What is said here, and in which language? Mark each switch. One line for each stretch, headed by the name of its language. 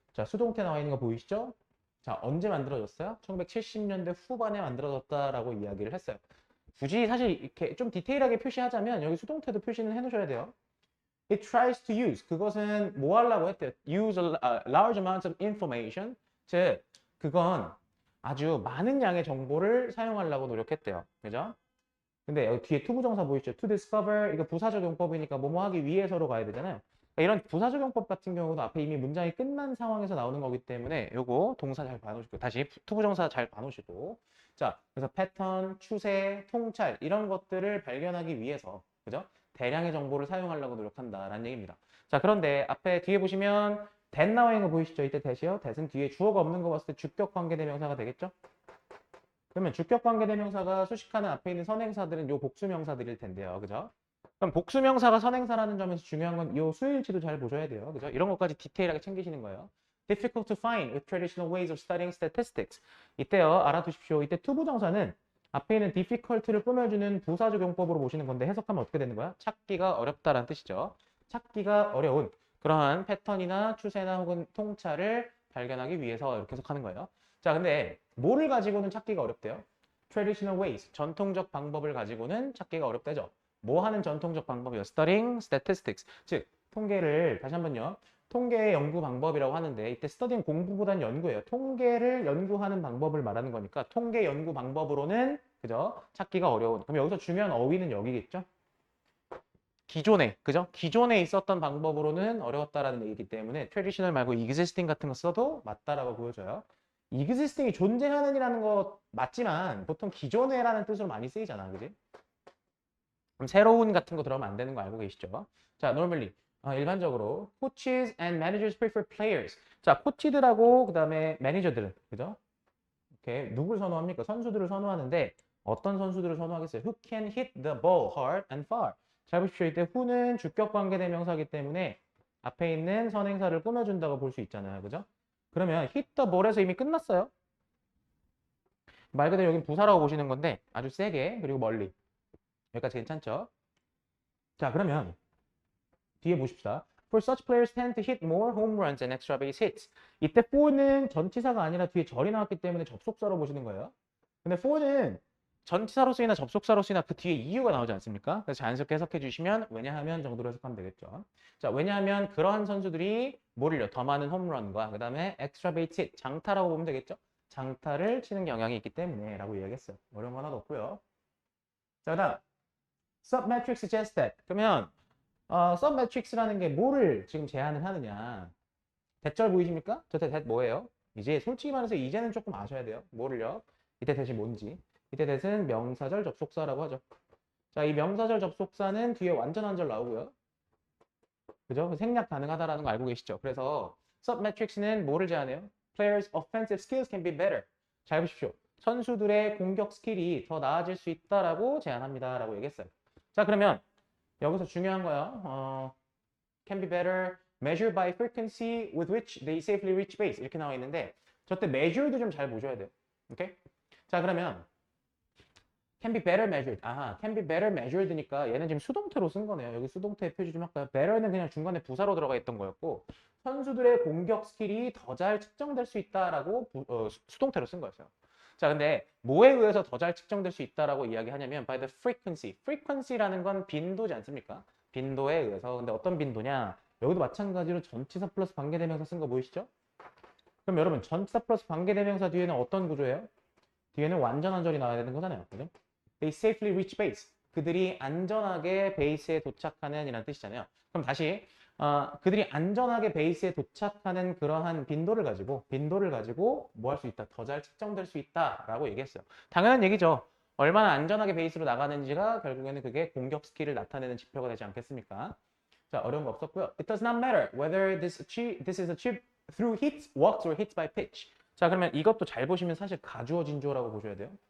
Korean: 자, 수동태 나와 있는 거 보이시죠? 자, 언제 만들어졌어요? 1970년대 후반에 만들어졌다라고 이야기를 했어요. 굳이 사실 이렇게 좀 디테일하게 표시하자면 여기 수동태도 표시는 해놓으셔야 돼요.
English: It tries to use.
Korean: 그것은 뭐 하려고 했대요?
English: Use a large amount of information.
Korean: 즉, 그건 아주 많은 양의 정보를 사용하려고 노력했대요. 그죠? 근데 여기 뒤에 투부정사 보이시죠?
English: To discover.
Korean: 이거 부사적 용법이니까 뭐뭐 하기 위해서로 가야 되잖아요. 그러니까 이런 부사적 용법 같은 경우도 앞에 이미 문장이 끝난 상황에서 나오는 거기 때문에 요거 동사 잘 봐놓으시고 다시 투부정사 잘 봐놓으시고 자, 그래서 패턴, 추세, 통찰 이런 것들을 발견하기 위해서 그죠? 대량의 정보를 사용하려고 노력한다라는 얘기입니다. 자, 그런데 앞에 뒤에 보시면 that 나와 있는 거 보이시죠? 이때 that이요. that은 뒤에 주어가 없는 거 봤을 때 주격 관계대명사가 되겠죠? 그러면 주격 관계대명사가 수식하는 앞에 있는 선행사들은 요 복수명사들일 텐데요. 그죠? 그럼 복수명사가 선행사라는 점에서 중요한 건 요 수일치도 잘 보셔야 돼요. 그죠? 이런 것까지 디테일하게 챙기시는 거예요.
English: Difficult to find with traditional ways of studying statistics.
Korean: 이때요, 알아두십시오. 이때 투부정사는 앞에 있는 difficult를 꾸며주는 부사적 용법으로 보시는 건데 해석하면 어떻게 되는 거야? 찾기가 어렵다라는 뜻이죠. 찾기가 어려운 그러한 패턴이나 추세나 혹은 통찰을 발견하기 위해서 이렇게 해석하는 거예요. 자, 근데 뭐를 가지고는 찾기가 어렵대요?
English: Traditional ways,
Korean: 전통적 방법을 가지고는 찾기가 어렵다죠. 뭐 하는 전통적 방법이요?
English: Studying statistics,
Korean: 즉 통계를 다시 한번요. 통계의 연구 방법이라고 하는데 이때 studying 공부보다는 연구예요. 통계를 연구하는 방법을 말하는 거니까 통계 연구 방법으로는 그죠? 찾기가 어려운. 그럼 여기서 중요한 어휘는 여기겠죠? 기존에 그죠? 기존에 있었던 방법으로는 어려웠다라는 얘기이기 때문에 traditional 말고 existing 같은 거 써도 맞다라고 보여져요. existing이 존재하는이라는 거 맞지만 보통 기존에라는 뜻으로 많이 쓰이잖아, 그지? 그럼 새로운 같은 거 들어가면 안 되는 거 알고 계시죠?
English: 자, normally
Korean: 일반적으로
English: coaches and managers prefer players.
Korean: 자, 코치들하고 그다음에 매니저들은 그죠? 이렇게 누굴 선호합니까? 선수들을 선호하는데 어떤 선수들을 선호하겠어요?
English: Who can hit the ball hard and far.
Korean: 잘 보십시오. 이때 who는 주격 관계 대명사이기 때문에 앞에 있는 선행사를 꾸며준다고 볼 수 있잖아요, 그죠? 그러면 hit the ball에서 이미 끝났어요. 말 그대로 여긴 부사라고 보시는 건데 아주 세게 그리고 멀리. 여기까지 괜찮죠? 자, 그러면 뒤에 보십시다.
English: For such players tend to hit more home runs and extra base hits.
Korean: 이때 for는 전치사가 아니라 뒤에 절이 나왔기 때문에 접속사로 보시는 거예요. 근데 for는 전치사로 쓰이나 접속사로 쓰이나 그 뒤에 이유가 나오지 않습니까? 그래서 자연스럽게 해석해 주시면 왜냐하면 정도로 해석하면 되겠죠. 자, 왜냐하면 그러한 선수들이 뭐를요? 더 많은 홈런과 그 다음에 extra base hit, 장타라고 보면 되겠죠? 장타를 치는 경향이 있기 때문에 라고 이야기했어요. 어려운 거 하나도 없고요. 자, 그다음
English: submetric suggests that.
Korean: 그러면 submetrics라는 게 뭐를 지금 제한을 하느냐. 대절 보이십니까? 저 대 뭐예요? 이제 솔직히 말해서 이제는 조금 아셔야 돼요. 뭐를요? 이때 대시 뭔지. 이때 대신 명사절 접속사라고 하죠. 자, 이 명사절 접속사는 뒤에 완전 한절 나오고요. 그죠? 생략 가능하다라는 거 알고 계시죠? 그래서 submetrics는 뭐를 제한해요?
English: Players' offensive skills can be better.
Korean: 잘 보십시오. 선수들의 공격 스킬이 더 나아질 수 있다라고 제한합니다라고 얘기했어요. 자, 그러면 여기서 중요한 거요.
English: Can be better measured by frequency with which they safely reach base
Korean: 이렇게 나와 있는데 저때 measured도 좀 잘 보셔야 돼요. 오케이? 자, 그러면
English: can be better measured.
Korean: can be better measured니까 얘는 지금 수동태로 쓴 거네요. 여기 수동태 표시 좀 할까요? better는 그냥 중간에 부사로 들어가 있던 거였고 선수들의 공격 스킬이 더 잘 측정될 수 있다라고 수동태로 쓴 거였어요. 자, 근데 뭐에 의해서 더 잘 측정될 수 있다라고 이야기하냐면
English: by the frequency.
Korean: frequency라는 건 빈도지 않습니까? 빈도에 의해서. 근데 어떤 빈도냐? 여기도 마찬가지로 전치사 플러스 관계대명사 쓴 거 보이시죠? 그럼 여러분 전치사 플러스 관계대명사 뒤에는 어떤 구조예요? 뒤에는 완전한 절이 나와야 되는 거잖아요. 그죠?
English: They safely reach base.
Korean: 그들이 안전하게 베이스에 도착하는 이라는 뜻이잖아요. 그럼 다시 그들이 안전하게 베이스에 도착하는 그러한 빈도를 가지고 뭐 할 수 있다? 더 잘 측정될 수 있다라고 얘기했어요. 당연한 얘기죠. 얼마나 안전하게 베이스로 나가는지가 결국에는 그게 공격 스킬을 나타내는 지표가 되지 않겠습니까? 자, 어려운 거 없었고요.
English: It does not matter whether this is achieved through hits, walks, or hits by pitch.
Korean: 자, 그러면 이것도 잘 보시면 사실 가주어 진주어라고 보셔야 돼요.